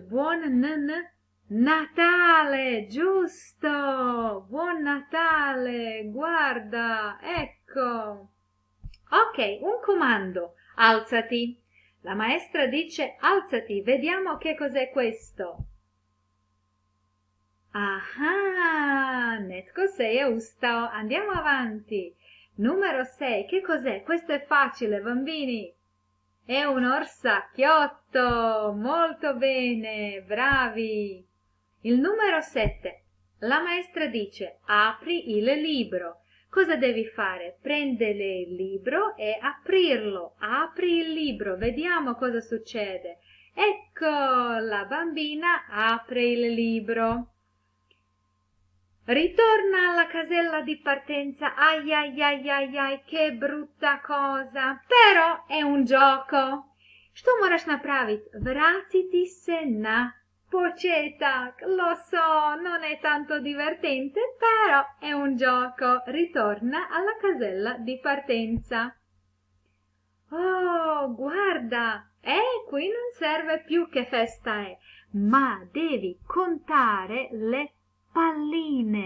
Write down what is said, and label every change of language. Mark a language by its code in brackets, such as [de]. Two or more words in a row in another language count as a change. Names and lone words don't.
[it] Buon Natale, giusto! Buon Natale, guarda, ecco. Ok, un comando, alzati. La maestra dice alzati, vediamo che cos'è questo. [hr] Ah, netko se je ustao, [it] andiamo avanti. Numero 6, che cos'è? Questo è facile, bambini. È un orsacchiotto, molto bene, bravi. Il numero 7, la maestra dice apri il libro. Cosa devi fare? Prendere il libro e aprirlo. Apri il libro, vediamo cosa succede. Ecco, la bambina apre il libro. Ritorna alla casella di partenza. Ai ai ai ai ai, che brutta cosa. Però è un gioco. [hr] Što moraš napraviti? Vratiti se na početak. [it] Lo so, non è tanto divertente, però è un gioco. Ritorna alla casella di partenza. Oh, guarda, qui non serve più che festa è, ma devi contare le palline.